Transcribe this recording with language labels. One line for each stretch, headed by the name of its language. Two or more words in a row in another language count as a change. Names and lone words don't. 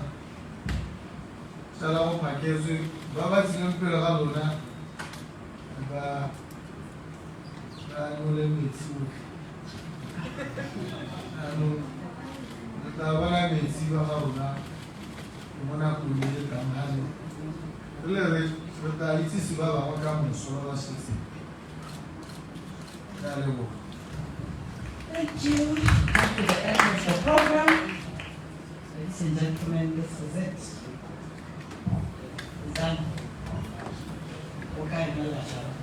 Tswana: Sala go phaketswe ba ba tsileng pele ga lona ba nole metsi otlhe. Anong re tla bona metsi ba ga rona mo nakong e le tlang gale. Re tla itsise ba bangwe ka moso ba ba setseng. Ke a leboga.
English: Thank you. Up to the end of the program. Ladies and gentlemen, this is it. It's done. Okay, no less.